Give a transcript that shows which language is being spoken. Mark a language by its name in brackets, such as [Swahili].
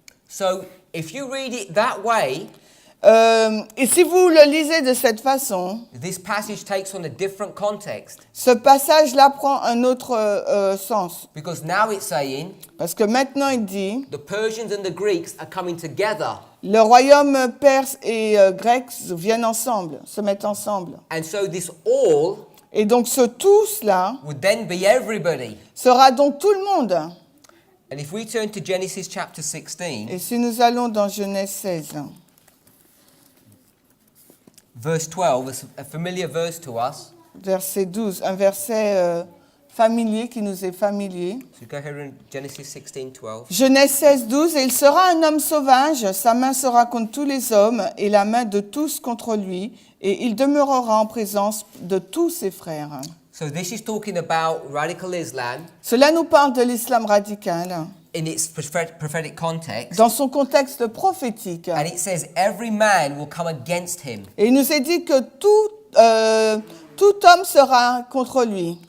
[English] So, if you read it that way, [French] Et si vous le lisez de cette façon, [English] this passage takes on a different context. [French] ce passage-là prend un autre sens. [English] Because now it's saying [French] Parce que maintenant il dit, [English] the Persians and the Greeks are coming together. [French] le royaume perse et grec viennent ensemble, se mettent ensemble. [English] And so this all [French] Et donc ce tous-là [English] would then be everybody. [French] sera donc tout le monde. [English] And if we turn to Genesis chapter 16, [French] Et si nous allons dans Genèse 16, [English] verse 12, a familiar verse to us. [French] verset 12, un verset familier qui nous est familier. [English] So go here in Genesis 16, 12. [French] Genèse 16, 12, et il sera un homme sauvage, sa main sera contre tous les hommes, et la main de tous contre lui, et il demeurera en présence de tous ses frères. [English] So this is talking about radical Islam [French] Cela nous parle de l'islam radical, [English] in its prophetic context. [French] dans son contexte prophétique. [English] And it says every man will come against him. [French] Et il nous est dit que tout homme sera contre lui.